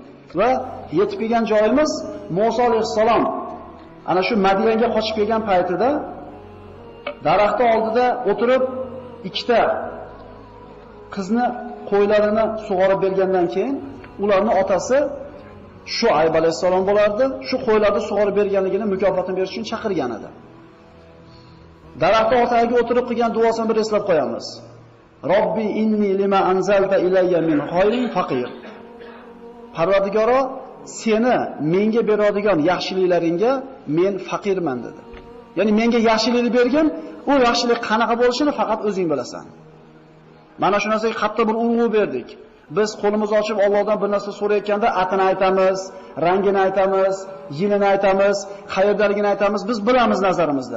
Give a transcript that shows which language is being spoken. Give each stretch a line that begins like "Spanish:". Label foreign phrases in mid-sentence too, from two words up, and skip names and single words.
Uzbek: Va yetib kelgan joyimiz Musa alayhissalom ana shu Madinaga qochib kelgan paytida daraxtning oldida o'tirib ikkita qizni qo'ylarini sug'orib bergandan keyin ularning otasi Shuayb alayhisalom bo'lardi. Shu qo'ylarni sug'orib berganligini mukofotini berish uchun chaqirgan edi. Daraxtning ortasiga o'tirib qilgan duosini bir eslab qo'yamiz.
Arabic: رب إني لما أنزلت إلي من خير فقير.
Uzbek: Parvardigoro, seni menga beradigan yaxshiliklaringga men faqirman dedi. Ya'ni menga yaxshilikni bergin, u yaxshilik qanaqa bo'lishini faqat o'zing bilasan. Mana shu narsaga katta bir urg'u berdik. Biz qo'limizni ochib Allohdan bir narsa so'rayotganda atini aytamiz, rangini aytamiz, yilini aytamiz, qayerdaligini aytamiz, biz bilamiz nazarimizda.